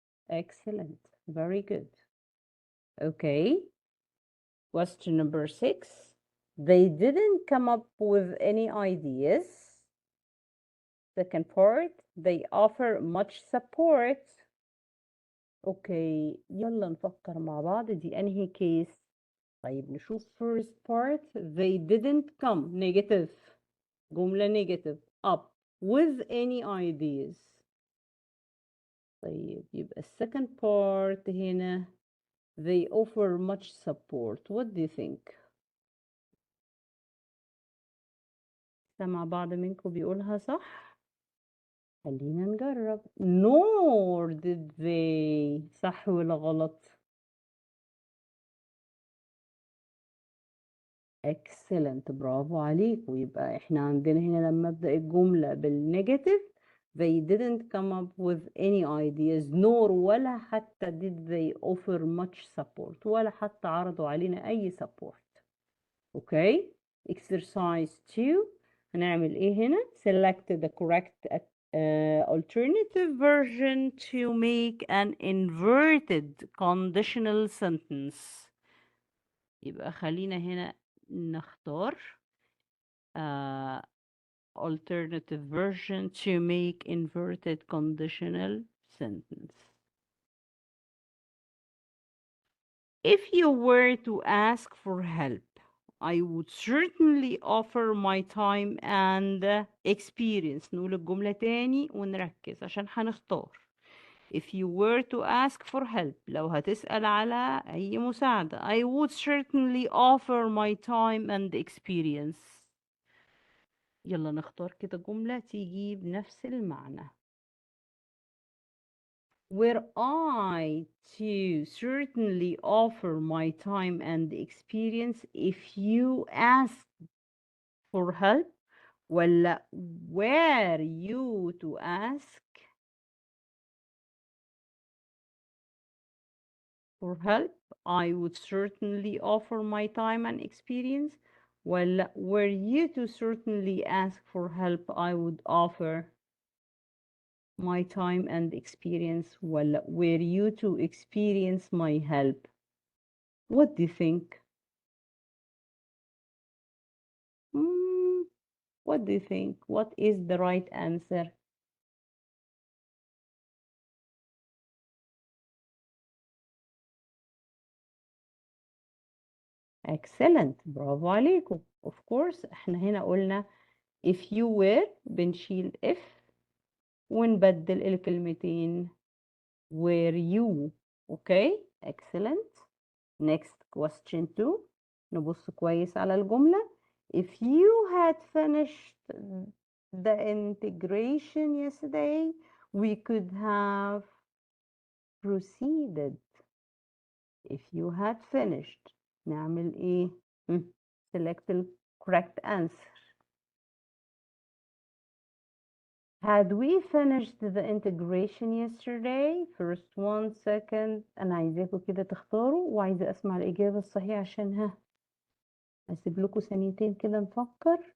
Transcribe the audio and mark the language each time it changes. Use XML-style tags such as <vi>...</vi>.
<en>Excellent, very good. Okay, question number 6. They didn't come up with any ideas. Second part, they offer much support.</en> <ar>Okay, يلا نفكر مع بعض دي أنهي case. طيب نشوف</ar> <en>first part. They didn't come negative.</en> <ar>جملة</ar> <en>negative up with any ideas.</en> <ar>طيب يبقى</ar> <en>second part هنا they offer much support. What do you think?</en> <ar>سمع بعض منكم بيقولها صح؟ خلينا نجرب.</ar> <en>Nor did they.</en> <ar>صح ولا غلط؟ Excellent، برافو عليك. ويبقى احنا عندنا هنا لما ابدأ الجملة بالنيجاتيف</ar> <en>they didn't come up with any ideas</en> <ar>nor ولا حتى</ar> <en>did they offer much support</en> <ar>ولا حتى عرضوا علينا أي support.</ar> <en>Okay, exercise 2</en> <ar>هنعمل ايه هنا؟</ar> <en>select the correct alternative version to make an inverted conditional sentence.</en> <ar>يبقى خلينا هنا نختار</ar> <en>alternative version to make inverted conditional sentence. If you were to ask for help, I would certainly offer my time and experience.</en> <ar>نقول الجملة تاني ونركز عشان هنختار.</ar> <en>If you were to ask for help,</en> <ar>لو هتسأل على أي مساعدة,</ar> <en>I would certainly offer my time and experience.</en> <ar>يلا نختار كده جملة تيجي بنفس المعنى.</ar> <en>Were I to certainly offer my time and experience if you asked for help, ولا were you to ask for help, I would certainly offer my time and experience, ولا were you to certainly ask for help, I would offer my time and experience, ولا were you to experience my help. What do you think? What do you think? What is the right answer?</en> <ar>Excellent، برافو عليكم.</ar> <en>Of course</en> <ar>احنا هنا قلنا</ar> <en>if you were</en> <ar>بنشيل</ar> <en>if</en> <ar>ونبدل الكلمتين</ar> <en>were you. Okay, excellent. Next question 2.</en> <ar>نبص كويس على الجملة.</ar> <en>If you had finished the integration yesterday, we could have proceeded. If you had finished,</en> <ar>نعمل ايه؟</ar> <en>Select the correct answer. Had we finished the integration yesterday? First one, second.</en> <ar>أنا عايزاكم كده تختاروا وعايزة أسمع الإجابة الصحيحة عشان أسيب لكم ثانيتين كده نفكر.</ar>